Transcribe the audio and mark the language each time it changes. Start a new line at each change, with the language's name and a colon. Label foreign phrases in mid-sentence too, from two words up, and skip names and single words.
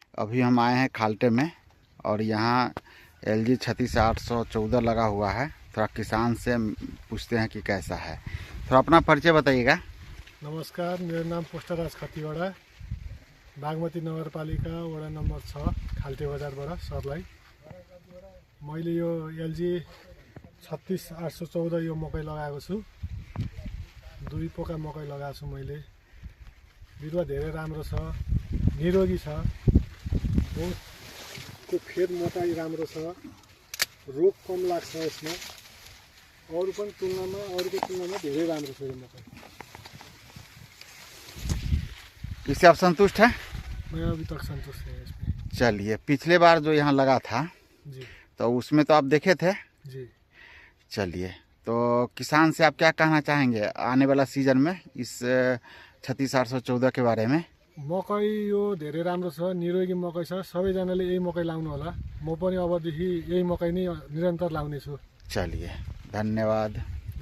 Hindi: अभी हम आए हैं खाल्टे में और यहाँ LG 36814 लगा हुआ है। थोड़ा किसान से पूछते हैं कि कैसा है। थोड़ा अपना परिचय बताइएगा।
Nepali: नमस्कार, मेरो नाम पोस्टराज खतिवडा, बागमती नगरपालिका वडा नम्बर 6 खाल्टे बजारबाट सर्लाही। मैले यो LG 36814 यो मकै लगाएको छु। 2 पोका मकै लगाएको छु मैले। बिरुवा धेरै राम्रो छ, निरोगी छ, बोटको फेद मोटाइ राम्रो छ, रोग कम लाग्छ यसमा। अरूको तुलनामा धेरै राम्रो छ यो मकै।
Hindi: इससे आप संतुष्ट हैं? मैं अभी तक संतुष्ट है इसमें। चलिए, पिछले बार जो यहाँ लगा था जी तो उसमें तो आप देखे थे। जी। चलिए, तो किसान से आप क्या कहना चाहेंगे आने वाला सीजन में इस 36814 के बारे में?
Nepali: मकै यो धेरै राम्रो छ, निरोगी मकै छ। सबैजनाले यही मकै लाउनु होला। म पनि अबदेखि यही मकै नै निरन्तर लाउने छु।
Hindi: चलिए, धन्यवाद।